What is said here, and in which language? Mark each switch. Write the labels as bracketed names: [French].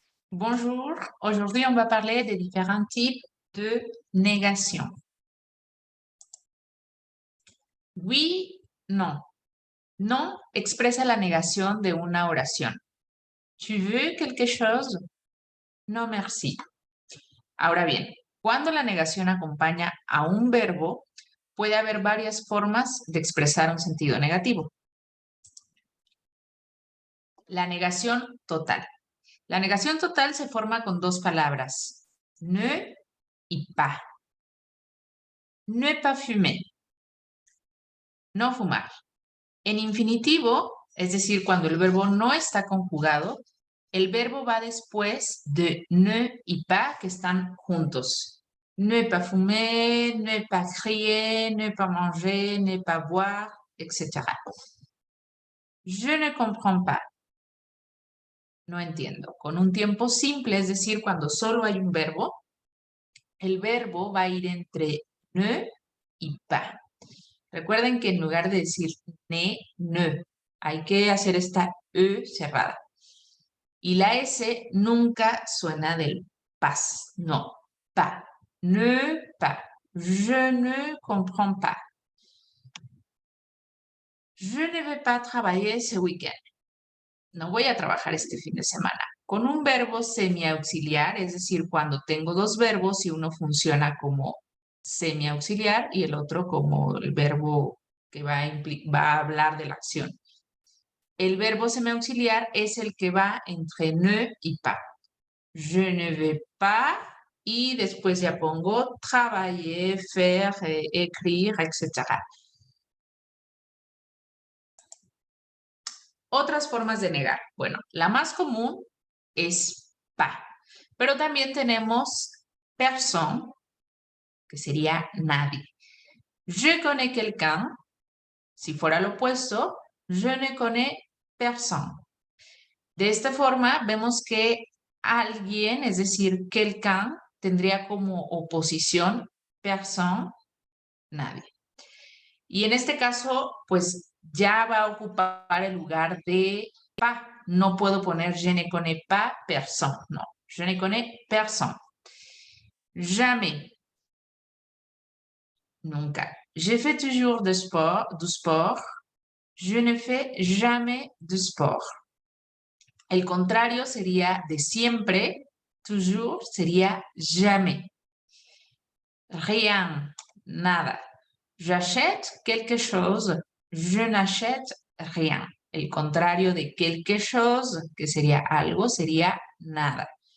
[French] Bonjour, aujourd'hui on va parler des différents types de négation. Oui, non. [Spanish] Non expresa la negación de una oración. [French] ¿Tu veux quelque chose? No, merci. [Spanish] Ahora bien, cuando la negación acompaña a un verbo, puede haber varias formas de expresar un sentido negativo. La negación total. La negación total se forma con dos palabras, ne y pas. [French] Ne pas fumer. [Spanish] No fumar. En infinitivo, es decir, cuando el verbo no está conjugado, el verbo va después de ne y pas, que están juntos. [French] Ne pas fumer, ne pas crier, ne pas manger, ne pas boire, etc. Je ne comprends pas. [Spanish] No entiendo. Con un tiempo simple, es decir, cuando solo hay un verbo, el verbo va a ir entre ne y pas. Recuerden que en lugar de decir ne, hay que hacer esta E cerrada. Y la S nunca suena del pas, no, pas, ne pas, [French] je ne comprends pas. Je ne vais pas travailler ce week-end. [Spanish] No voy a trabajar este fin de semana. Con un verbo semiauxiliar, es decir, cuando tengo dos verbos y uno funciona como semiauxiliar y el otro como el verbo que va a hablar de la acción. El verbo semiauxiliar es el que va entre ne y pas. [French] Je ne vais pas [Spanish] y después ya pongo [French] travailler, faire, écrire, etc. [Spanish] Otras formas de negar. Bueno, la más común es pas, pero también tenemos personne, que sería nadie. [French] Je connais quelqu'un, [Spanish] si fuera lo opuesto, [French] je ne connais personne. [Spanish] De esta forma vemos que alguien, es decir, quelqu'un, tendría como oposición personne, nadie. Y en este caso, pues ya va a ocupar el lugar de pas. No puedo poner [French] je ne connais pas personne, no. Je ne connais personne. Jamais. [Spanish] Nunca. [French] Je fais toujours du sport. Je ne fais jamais de sport. [Spanish] El contrario sería de siempre. [French] Toujours [Spanish] sería [French] jamais. Rien. [Spanish] Nada. [French] J'achète quelque chose. Je n'achète rien. [Spanish] El contrario de quelque chose, que sería algo, sería nada.